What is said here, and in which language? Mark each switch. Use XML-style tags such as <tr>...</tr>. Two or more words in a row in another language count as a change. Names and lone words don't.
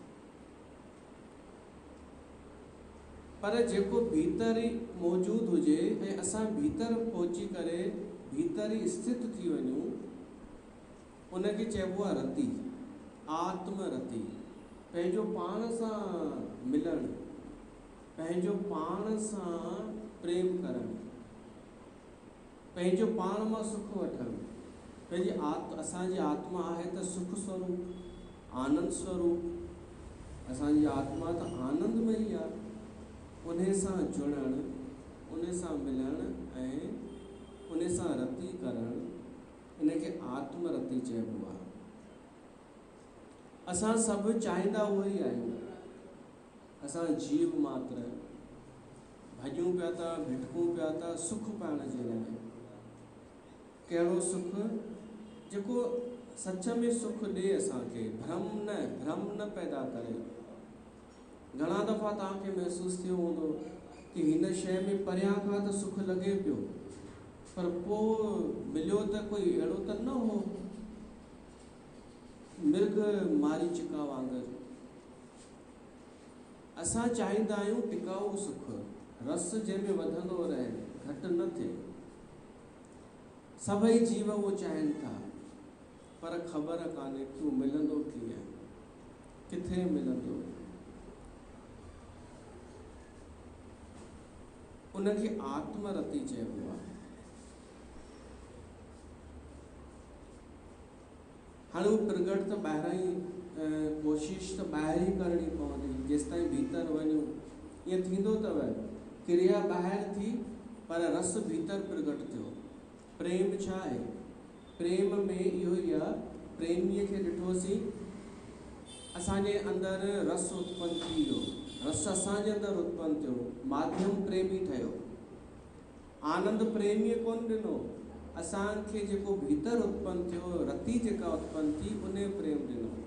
<sd>पर जेको भीतर ई मौजूद हुजे ऐं असां भीतर पहुची करे भीतर ई स्थित थी वञूं उनखे चइबो आहे रति, आत्मरति। पंहिंजो पाण सां मिलणु, पंहिंजो पाण सां प्रेम करणु, पंहिंजो पाण मां सुख वठणु। पंहिंजी असांजी आत्मा आहे त सुख स्वरूप, आनंद स्वरूप। असांजी आत्मा त आनंदमयी आहे। उन सां जुड़णु, उन सां मिलणु ऐं उन सां रति करणु, इनखे आत्मरति चइबो आहे। असां सभु चाहींदा उहो ई आहियूं। असां जीव मात्र भॼूं पिया था, भिटकूं पिया था सुख पाइण जे लाइ। कहिड़ो सुख? जेको सच में सुख ॾे असांखे, भ्रम न पैदा करे। घणा दफ़ा तव्हांखे महसूसु थियो हूंदो कि हिन शइ में परियां खां त सुख लॻे पियो, पर पोइ मिलियो त कोई अहिड़ो त न हो, मृग मारीचिका वांगुरु। असां चाहींदा आहियूं टिकाऊ सुख, रस जंहिंमें वधंदो रहे, घटि न थिए। सभई जीव उहो चाहिनि था, पर ख़बर कान्हे कि उहो मिलंदो कीअं, किथे मिलंदो। उनखे आत्मरति चइबो आहे। हाणे उहो प्रगट त ॿाहिरां ई कोशिशि त ॿाहिरि ई करणी पवंदी, जेसिताईं भीतर वञूं। ईअं थींदो अथव, क्रिया ॿाहिरि थी पर रस भीतर प्रगट थियो। प्रेम छा आहे? प्रेम में इहो ई आहे, प्रेमीअ खे ॾिठोसीं असांजे अंदरि रस उत्पन्न थी वियो, रस असांजे अंदरि उत्पन्न थियो, माध्यम प्रेमी ठहियो। आनंद प्रेमीअ कोन ॾिनो, असांखे जेको भीतर उत्पन्न थियो, रति जेका उत्पन्न थी, उन प्रेम ॾिनो।</sd>